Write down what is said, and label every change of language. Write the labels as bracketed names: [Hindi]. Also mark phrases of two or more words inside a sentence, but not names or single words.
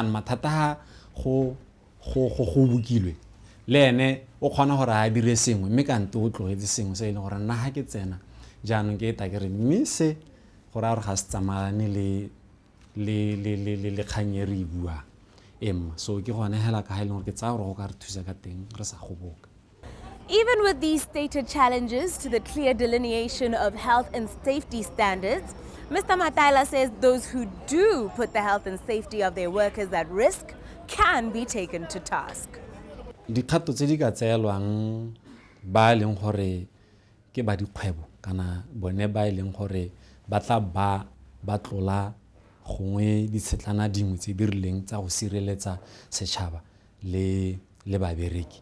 [Tswana] Yaanong mathata ha go bukilwe le ene o kgona gore a dire sengwe mme kante o tlogetse sengwe se e leng gore nna ha ke tsena jaanong ke eta ke re mme se gore a re ga se tsamayane le kgang e re e buang emma so ke gone hela ka ha e leng gore ke tsaya gore go ka re thusa ka teng re sa goboka. [English] Even with these stated challenges to the clear delineation of health and safety standards, Mr. Mataila says those who do put the health and safety of their workers at risk can be taken to task. [Tswana] Dikgato tse di ka tseelwang ba leng gore ke ba dikgwebo kana bone ba leng gore ba tla ba ba tlola gongwe ditshetlana dingwe tse di rileng tsa go sireletsa setšhaba le babereki.